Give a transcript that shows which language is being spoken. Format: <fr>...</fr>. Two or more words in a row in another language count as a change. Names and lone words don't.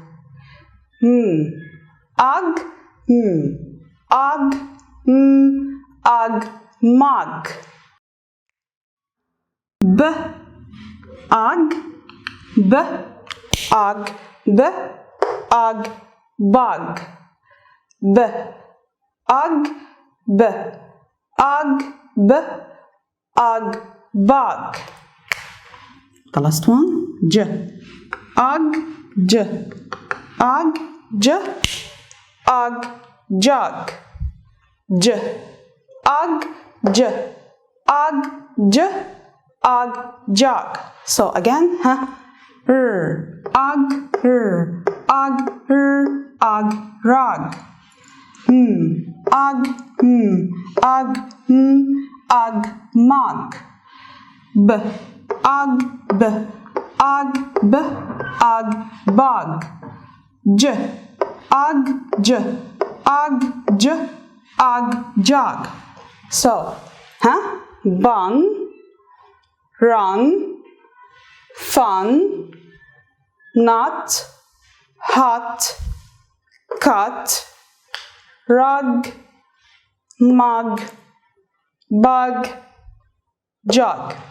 <en>mug bug bug. The last one, j jug ج ag j ag jog. So again ag ag ag rag ag ag ag mug b ag b ag b ag bug j ag j ag j ag jog. So bun, run, fun, nut, hot, cut, rug, mug, bug, jug.</en>